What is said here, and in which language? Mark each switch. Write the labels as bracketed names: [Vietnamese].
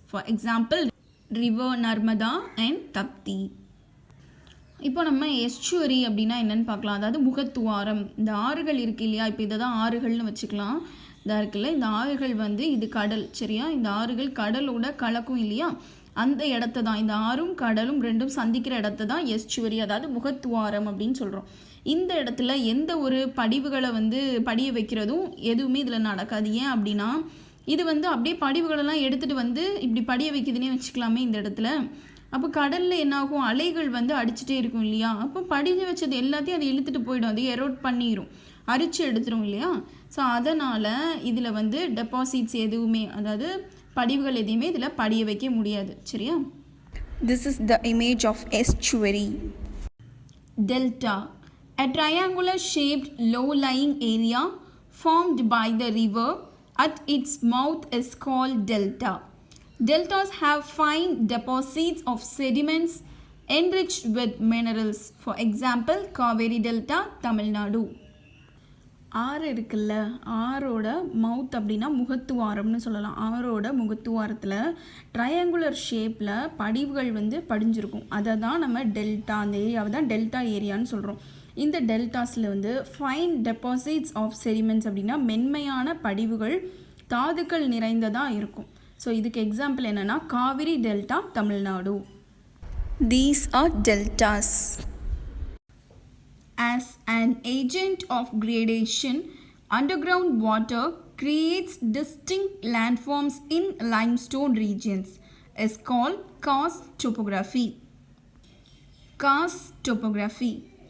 [English] For example, river Narmada and Tapti. [Tamil] இப்போ நம்ம எஸ்சுவரி அப்படின்னா என்னென்னு பார்க்கலாம். அதாவது முகத்துவாரம். இந்த ஆறுகள் இருக்கு இல்லையா, இப்போ இதை தான் ஆறுகள்னு வச்சுக்கலாம். இதாக இருக்குல்ல, இந்த ஆறுகள் வந்து இது கடல், சரியா? இந்த ஆறுகள் கடலோட கலக்கும் இல்லையா, அந்த இடத்த தான், இந்த ஆறும் கடலும் ரெண்டும் சந்திக்கிற இடத்த தான் எஸ்சுவரி, அதாவது முகத்துவாரம் அப்படின்னு சொல்கிறோம். இந்த இடத்துல எந்த ஒரு படிவுகளை வந்து படிய வைக்கிறதும் எதுவுமே இதில் நடக்காது. ஏன் அப்படின்னா இது வந்து அப்படியே படிவுகளெல்லாம் எடுத்துகிட்டு வந்து இப்படி படிய வைக்குதுன்னே வச்சுக்கலாமே இந்த இடத்துல. அப்போ கடலில் என்னாகும், அலைகள் வந்து அடிச்சுட்டே இருக்கும் இல்லையா, அப்போ படிஞ்சு வச்சது எல்லாத்தையும் அதை இழுத்துட்டு போயிடும், அது எரோட் பண்ணிடும், அரிச்சு எடுத்துரும் இல்லையா. ஸோ அதனால் இதில் வந்து டெபாசிட்ஸ் எதுவுமே, அதாவது படிவுகள் எதையுமே இதில் படிய வைக்க முடியாது, சரியா? [English] This is the image of estuary. Delta, a triangular shaped low-lying area formed by the river at its mouth is called delta. Deltas have fine deposits of sediments enriched with minerals. For example, Kaveri Delta, Tamil Nadu. [Tamil] ஆறு இருக்குல்ல, ஆறோட மவுத் அப்படின்னா முகத்துவாரம்னு சொல்லலாம். ஆறோட முகத்துவாரத்தில் triangular ஷேப்பில் படிவுகள் வந்து படிஞ்சிருக்கும். அதை தான் நம்ம delta, அந்த ஏரியாவை தான் டெல்டா ஏரியான்னு சொல்கிறோம். இந்த டெல்டாஸில் வந்து [English] fine deposits of sediments [Tamil] அப்படின்னா மென்மையான படிவுகள், தாதுக்கள் நிறைந்ததாக இருக்கும். ஸோ இதுக்கு எக்ஸாம்பிள் என்னென்னா Kaveri delta, Tamil Nadu. [English] These are deltas. As an agent of gradation, underground water creates distinct landforms in limestone regions. Is called karst topography. Karst topography.